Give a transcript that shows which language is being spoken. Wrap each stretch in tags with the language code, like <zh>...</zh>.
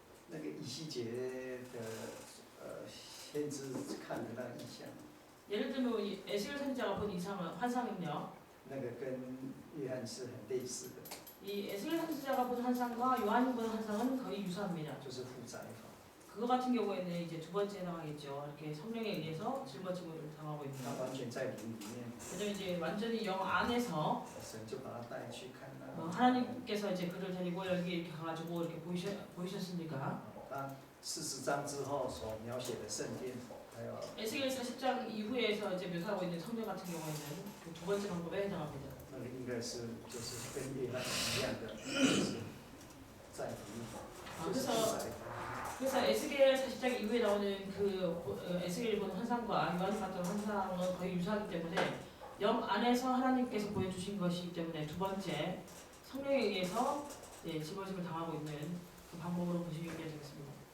<zh>那个以西结的先知看的那个意象。</zh> <ko>예를 들면 에스겔 선지자가 본 이상은 환상은요.</ko> <zh>那个跟约翰是很类似的。</zh> <ko>이 에스겔 선지자가 본 환상과 요한이 본 환상은 거의 유사합니다.</ko> <zh>就是负载法。</zh> <ko>그거 같은 경우에는 이제 두 번째 해당하겠죠. 이렇게 성령에 의해서 짊어짐을 당하고 있는.</ko> <zh>他完全在灵里面。</zh> <ko>왜냐면 이제 완전히 영 안에서</ko> <zh>神就把他带去看那。</zh> <ko>하나님께서 이제 그를 데리고 여기 이렇게 가가지고 이렇게 보이셨으니까.</ko> <zh>他40장之后所描写的圣殿，还有</zh> <ko>에스겔 40장 이후에서 이제 묘사하고 있는 성령 같은 경우에는 그 두 번째 방법에 해당합니다.</ko> <zh>那个应该是就是跟约翰一样的，就是在灵，就是负载法。</zh> <ko>그래서 에스겔 40장 이후에 나오는 그 에스겔이 본 환상과 요한이 봤던 환상은 거의 유사하기 때문에 영 안에서 하나님께서 보여주신 것이기 때문에 두 번째 성령에 의해서 집어짐을 당하고 있는 그 방법으로 보시면 되겠습니다.</ko>